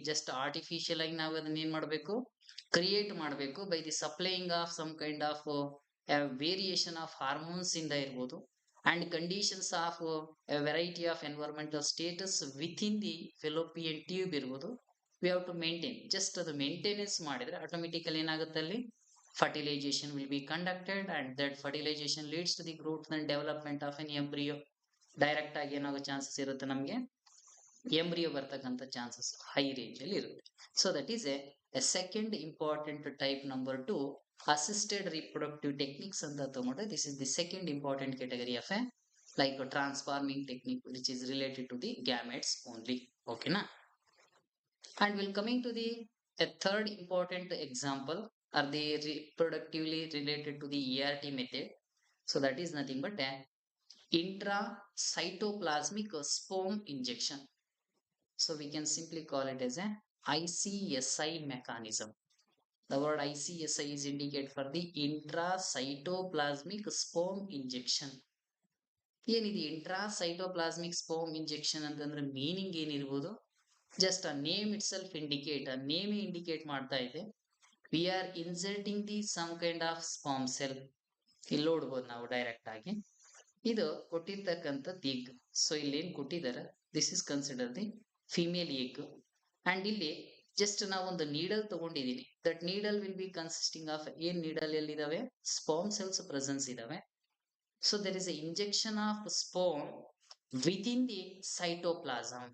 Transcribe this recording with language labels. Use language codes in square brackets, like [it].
[kn] Just artificial ಆಗಿ ನಾವು ಅದನ್ನ ಏನ್ ಮಾಡಬೇಕು, ಕ್ರಿಯೇಟ್ ಮಾಡಬೇಕು by the supplying of some kind of variation of hormones ಇಂದ ಇರ್ಬೋದು, and conditions of variety of environmental status with in the fallopian tube ಇರ್ಬೋದು. [en] We have to maintain. [kn] Just ಅದು ಮೇಂಟೆನೆನ್ಸ್ ಮಾಡಿದ್ರೆ ಆಟೋಮೆಟಿಕಲಿ ಏನಾಗುತ್ತೆ, ಅಲ್ಲಿ [en] fertilization will be conducted and that fertilization leads to the growth and development of an embryo. [kn] Direct ಆಗಿ ಏನಾಗೋ chances ಇರುತ್ತೆ, ನಮಗೆ embryo ಬರ್ತಕ್ಕಂಥ chances high range ಅಲ್ಲಿ ಇರುತ್ತೆ. [en] So that is a second important type number 2 assisted reproductive techniques ಅಂತ ತಗೊಂಡ್ರೆ, this is the second important category of a like a transforming technique which is related to the gametes only. Okay na? And we'll coming to the a third important example are the reproductively related to the ERT method. So that is nothing but an intracytoplasmic sperm injection. So we can simply call it as an ICSI mechanism. The word ICSI is indicate for the intracytoplasmic sperm injection. [kn] ಏನಿದೆ ಇಂಟ್ರಾಸೈಟೋಪ್ಲಾಸ್ಮಿಕ್ sperm injection ಅಂತಂದ್ರೆ meaning ಏನಿರ್ಬೋದು? [en] just a name itself indicate, a name indicate [kn] ಮಾಡ್ತಾ ಇದೆ. [en] We are inserting the some kind of sperm cell. [kn] ಇಲ್ಲಿ ನೋಡ್ಬೋದು ನಾವು direct ಆಗಿ. ಇದು ಕೊಟ್ಟಿರ್ತಕ್ಕಂಥದ್ದು ಎಗ್. ಸೊ ಇಲ್ಲಿ ಏನ್ ಕೊಟ್ಟಿದ್ದಾರೆ, [en] This is consider the female egg. [kn] And ಇಲ್ಲಿ ಜಸ್ಟ್ ನಾವು ಒಂದು needle ತಗೊಂಡಿದೀನಿ. [en] that needle will be consisting of [kn] ಏನ್ ನೀಡಲ್ ಎಲ್ಲಿದಾವೆ? ಸ್ಪರ್ಮ್ ಸೆಲ್ಸ್ ಪ್ರೆಸೆನ್ಸ್ ಇದಾವೆ. [en] So there is a injection of sperm within the cytoplasm.